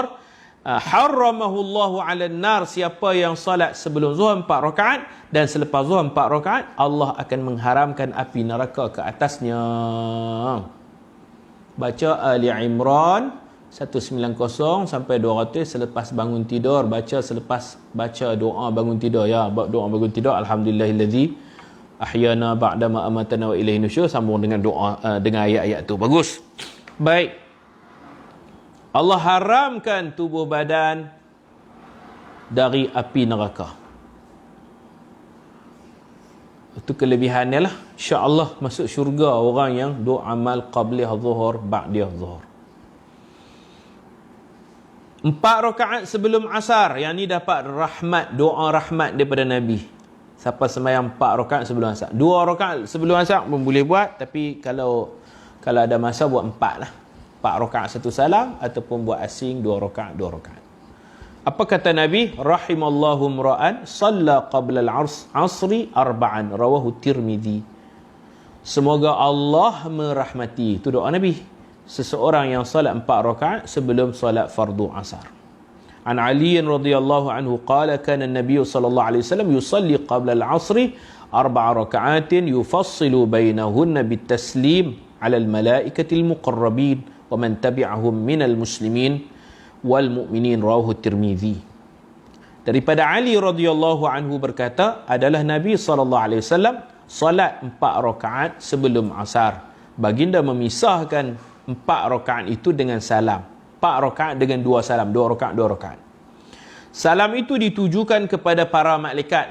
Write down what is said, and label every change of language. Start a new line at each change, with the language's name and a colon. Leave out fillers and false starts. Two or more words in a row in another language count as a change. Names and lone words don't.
Arabic: حرمه الله على النار,
Malay: siapa yang salat sebelum zuhur 4 rakaat dan selepas zuhur 4 rakaat, Allah akan mengharamkan api neraka ke atasnya. Baca Ali Imran 190 sampai 200 selepas bangun tidur. Baca doa bangun tidur ya. Doa bangun tidur,
Arabic: الحمد لله الذي أحيانا بعد ما أماتنا وإليه النشور,
Malay: sambung dengan doa dengan ayat-ayat tu. Bagus. Baik. Allah haramkan tubuh badan dari api neraka. Itu kelebihannya lah. InsyaAllah masuk syurga orang yang doa amal
Arabic: قبلية الظهر, بعدية الظهر.
Malay: 4 rakaat sebelum asar. Yang ni dapat rahmat, doa rahmat daripada Nabi. Siapa sembahyang 4 rakaat sebelum asar. 2 rakaat sebelum asar pun boleh buat. Tapi kalau ada masa buat 4 lah. 4 rakaat 1 salam, ataupun buat asing 2 rakaat 2 rakaat. Apa kata Nabi?
Arabic: رحم الله امرأ صلى قبل العصر أربعا رواه الترمذي.
Malay: Semoga Allah merahmati, itu doa Nabi, seseorang yang salat 4 rakaat sebelum salat fardu asar.
Arabic: عن علي رضي الله عنه قال كان النبي صلى الله عليه وسلم يصلي قبل العصر 4 ركعات يفصل بينهن بالتسليم على الملائكة المقربين ومن تبعهم من المسلمين والمؤمنين رواه الترمذي.
Malay: Daripada Ali
Arabic: رضي الله عنه
Malay: berkata, adalah Nabi
Arabic: صلى الله عليه وسلم
Malay: salat 4 rakaat sebelum asar. Baginda memisahkan 4 rakaat itu dengan salam. 4 rakaat dengan 2 salam, 2 rakaat 2 rakaat. Salam itu ditujukan kepada para malaikat.